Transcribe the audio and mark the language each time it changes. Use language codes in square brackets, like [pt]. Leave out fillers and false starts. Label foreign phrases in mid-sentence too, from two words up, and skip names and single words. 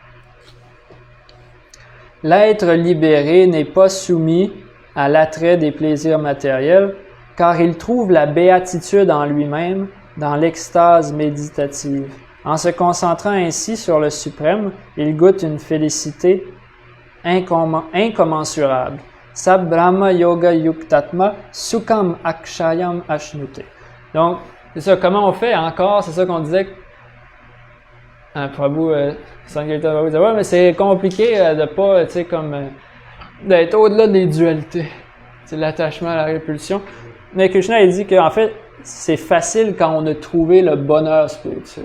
[fr] L'être libéré n'est pas soumis à l'attrait des plaisirs matériels, car il trouve la béatitude en lui-même dans l'extase méditative. En se concentrant ainsi sur le suprême, il goûte une félicité incommensurable. [sa] सब्रह्म योग युक्तात्मा सुखम् अक्षयम् अश्नुते. [fr] Donc, c'est ça, comment on fait encore, c'est ça qu'on disait. Prabhu, Sankirtan Prabhu disait, ouais, mais c'est compliqué de pas, tu sais, d'être au-delà des dualités. C'est l'attachement à la répulsion. Mais Krishna, il dit qu'en fait, c'est facile quand on a trouvé le bonheur spirituel.